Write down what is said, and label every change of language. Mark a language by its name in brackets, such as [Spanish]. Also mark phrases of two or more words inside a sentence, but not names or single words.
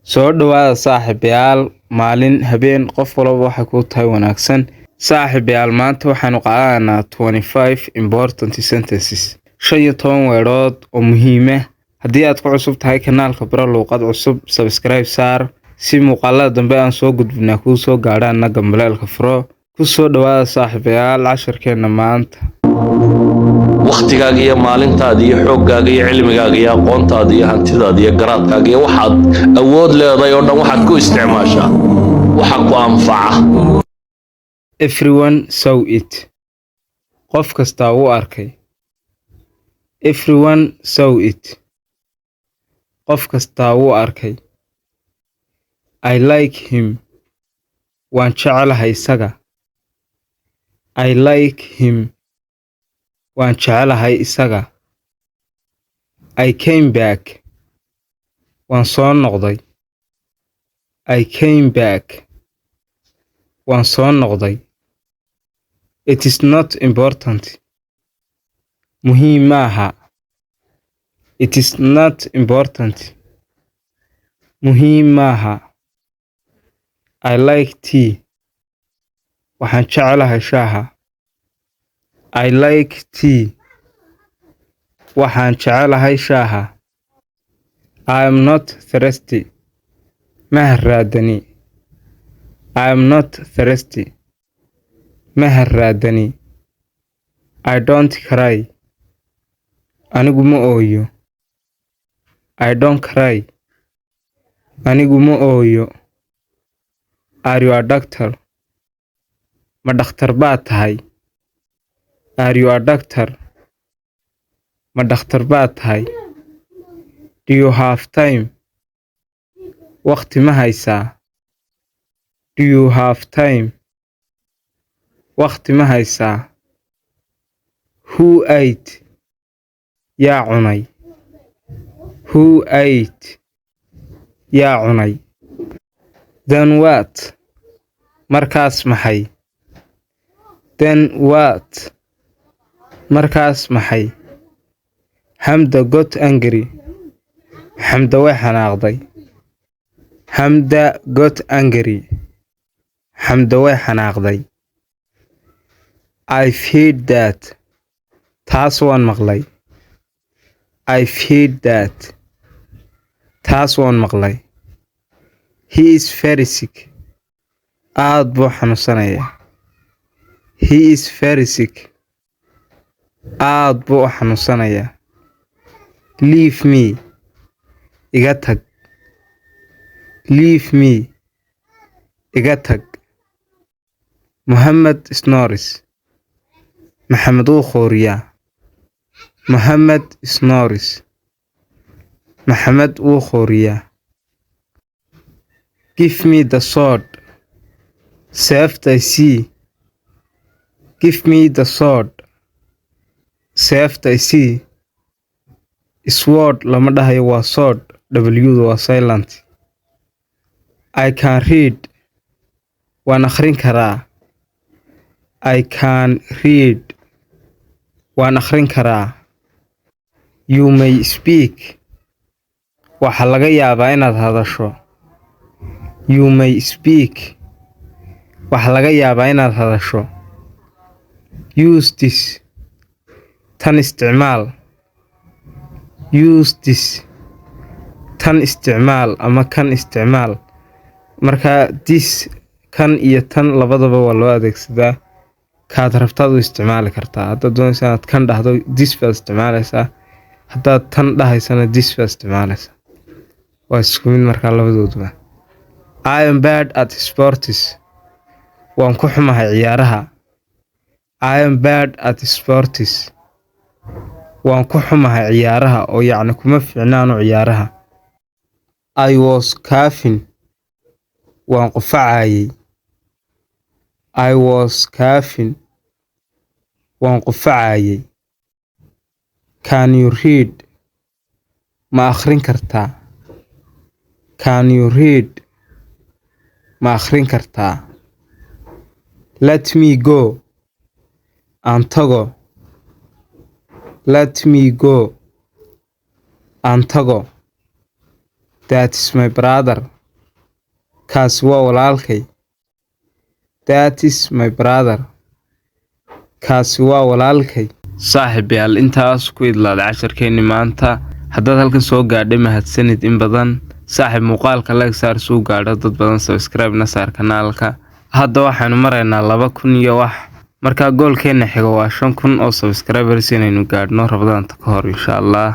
[Somali] soo dhawaada saaxiibayaal maalin habeen qof walba waxa ku tahay wanaagsan saaxiibayaal maanta waxaanu qaadanaynaa 25 [English] important sentences [Somali] 15 weerood oo muhiim ah haddii aad ku cusub tahay kanaalka baro luuqad cusub subscribe saar si muuqaalada dambe aan soo gudbinaa kuu soo gaadhaan gambaleelka furo ku soo dhawaada saaxiibayaal casharkeena maanta waqtigaaga iyo maalintaada iyo xooggaaga iyo cilmigaaga iyo aqoontaada iyo hantidaada iyo garaadkaaga iyo waxaad awood leedahay oo dhan waxaad ku isticmaashaa waxa ku anfaca. [English] Everyone saw it. [Somali] Qof kasta wuu arkay. [English] Everyone saw it. [Somali] Qof kasta wuu arkay. [English] I like him. [Somali] Waan jecelahay isaga. [English] I like him. [Somali] Waan jecelahay isaga. [English] I came back. [Somali] Waan soo noqday. [English] I came back. [Somali] Waan soo noqday. [English] It is not important. [Somali] Muhiim maaha. [English] It is not important. [Somali] Muhiim maaha. [English] I like tea. [Somali] Waxaan jecelahay shaaha. [English] I like tea. [Somali] Waxaan jecelahay shaaha. [English] I am not thirsty. [Somali] Ma harraadani. [English] I am not thirsty. [Somali] Ma harraadani. [English] I don't cry. [Somali] Anigu ma ooyo. [English] I don't cry. [Somali] Anigu ma ooyo. [English] Are you a doctor? [Somali] Ma dhakhtar baad tahay? [English] Are you a doctor? [Somali] Ma dhakhtar baad tahay? [English] Do you have time? [Somali] Waqti ma haysaa? [English] Do you have time? [Somali] Waqti ma haysaa? [English] Who ate? [Somali] Yaa cunay. [English] Who ate? [Somali] Yaa cunay. [English] Then what? [Somali] Markaas maxay? [English] Then what? [Somali] Markaas maxay? [English] Hamda got angry. [Somali] Hamda way xanaaqday. [English] Hamda got angry. [Somali] Hamda way xanaaqday. [English] I've heard that. [Somali] Taas waan maqlay. [English] I've heard that. [Somali] Taas waan maqlay. [English] He is very sick. [Somali] Aad buu xanuunsanayaa. [English] He is very sick. [Somali] Aad buu xanuunsanayaa. [English] Leave me. [Somali] Iga tag. [English] Leave me. [Somali] Iga tag. [English] Muhammad snores. [Somali] Maxamed wuu khooriyaa. [English] Muhammad snores. [Somali] Maxamed wuu khooriyaa. [English] Give me the sword. [Somali] Seefta I see. [English] Give me the sword. [Somali] Seefta I see. Sword lama dhahayo waa sword. W waa silent. [English] I can read. [Somali] Waan akhrin karaa. [English] I can read. [Somali] Waan akhrin karaa. [English] You may speak. [Somali] Waxa laga yaabaa inaad hadasho. [English] You may speak. [Somali] Waxa laga yaabaa inaad hadasho. [English] Use this. [Somali] Tan isticmaal. [English] Use this. [Somali] Tan isticmaal ama kan isticmaal. Marka this kan iyo tan labadaba waa loo adeegsadaa. Kaad rabtaad u isticmaali kartaa. Haddaad doonaysa inaad kan dhahdo this baad isticmaalaysaa. Haddaad tan dhahaysana this baad isticmaalaysaa. Waa isku mid markaa labadooduba. [English] I am bad at sports. [Somali] Waan ku xumahay ciyaaraha. [English] I am bad at sports. [Somali] Waan ku xumahay ciyaaraha oo yacni kuma fiicnaano ciyaaraha. [English] I was coughing. [Somali] Waan qufacayay. [English] I was coughing. [Somali] Waan qufacayay. [English] Can you read? [Somali] Ma akhrin kartaa? [English] Can you read? [Somali] Ma akhrin kartaa? [English] Let me go. [Somali] Aan tago. [English] Let me go. [Somali] Aan tago. [English] That's my brother. [Somali] kaasi waa walaalkay. [English] That is my brother. [Somali] kaasi waa walaalkay. saaxiibayaal intaas ku idlaaday casharkeeni maanta. haddaad halkan soo gaadhay mahadsanid in badan. saaxiib muuqaalka like saar soo gaadho dad badan, subscribe na saar kanaalka. hadda waxaanu maraynaa 2000 iyo wax. marka goolkeena xiga waa 5000 oo subscribers inaynu gaadhno rabadaanta ka hor [Arabic] إن شاء الله.